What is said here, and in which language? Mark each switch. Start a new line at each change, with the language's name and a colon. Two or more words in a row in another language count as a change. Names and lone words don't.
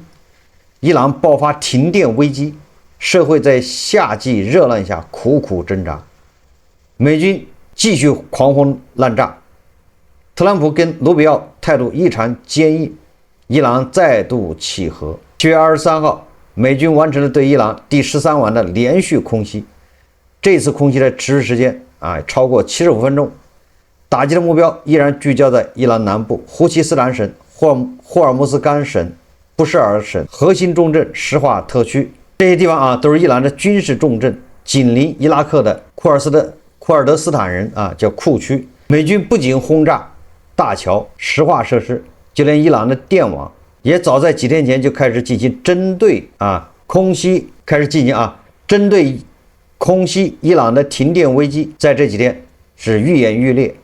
Chinese: 伊朗爆發停電危機，社會在夏季熱浪下苦苦掙扎，美軍繼續狂轟濫炸，特朗普跟盧比奧態度異常堅毅，伊朗再度起核。7月23號，美軍完成了對伊朗第13晚的連續空襲，這次空襲的持續時間超過75分鐘，打擊的目標依然聚焦在伊朗南部胡奇斯坦省、霍爾木茲干省、布什尔省核心重镇什化特區，這些地方都是伊朗的軍事重镇，緊鄰伊拉克的庫爾德斯坦人叫庫區。美軍不僅轟炸大橋、石化設施，就連伊朗的電網也早在幾天前就開始進行針對空襲開始進行啊，針對空襲伊朗的停電危機，在這幾天是愈演愈烈。